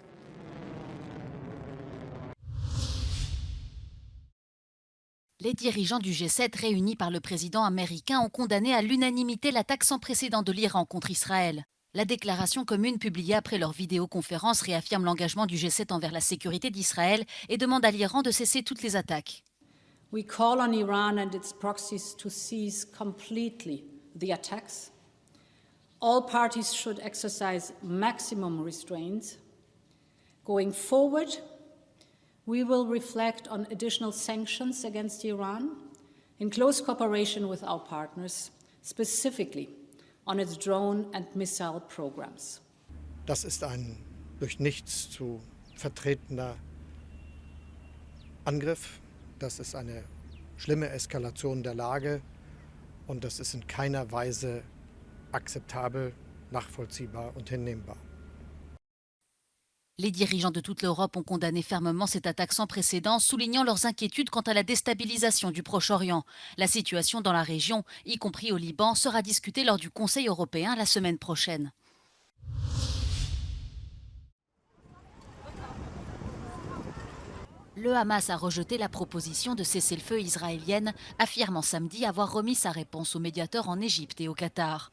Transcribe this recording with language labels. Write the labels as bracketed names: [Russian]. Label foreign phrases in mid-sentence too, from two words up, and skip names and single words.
[French] Les dirigeants du G7 réunis par le président américain ont condamné à l'unanimité l'attaque sans précédent de l'Iran contre Israël. La déclaration commune publiée après leur vidéoconférence réaffirme l'engagement du G7 envers la sécurité d'Israël et demande à l'Iran de cesser toutes les attaques. [English] We call on Iran and its proxies to cease completely the attacks. All parties should exercise maximum restraint. Going forward, we will reflect on additional sanctions against Iran in close cooperation with our partners, specifically on its drone and missile programs. [German] Das ist ein durch nichts zu vertretender Angriff. Das ist eine schlimme Eskalation der Lage und das ist in keiner Weise akzeptabel, nachvollziehbar und hinnehmbar. [French] Les dirigeants de toute l'Europe ont condamné fermement cette attaque sans précédent, soulignant leurs inquiétudes quant à la déstabilisation du Proche-Orient. La situation dans la région, y compris au Liban, sera discutée lors du Conseil européen la semaine prochaine. Le Hamas a rejeté la proposition de cessez-le-feu israélienne, affirmant samedi avoir remis sa réponse aux médiateurs en Égypte et au Qatar.